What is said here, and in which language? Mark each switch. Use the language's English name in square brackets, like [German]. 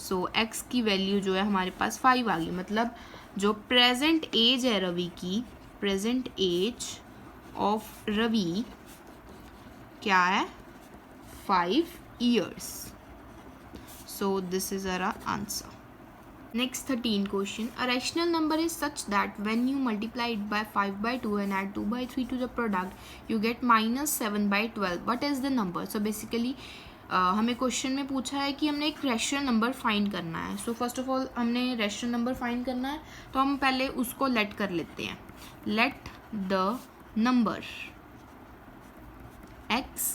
[Hindi] सो x की value जो है हमारे पास 5 आ गई, मतलब जो प्रेजेंट एज है रवि की, [English] present age of Ravi [Hindi] क्या है 5 years. [English] So this is our answer. Next 13 question. A rational number is such that when you multiply it by 5 by 2 and add 2 by 3 to the product, you get minus 7 by 12. What is the number? So basically [Hindi] हमें question में पूछा है कि हमने एक rational number find करना है। So first of all हमने रैशनल नंबर फाइंड करना है, तो हम पहले उसको लेट कर लेते हैं। [English] Let the number x।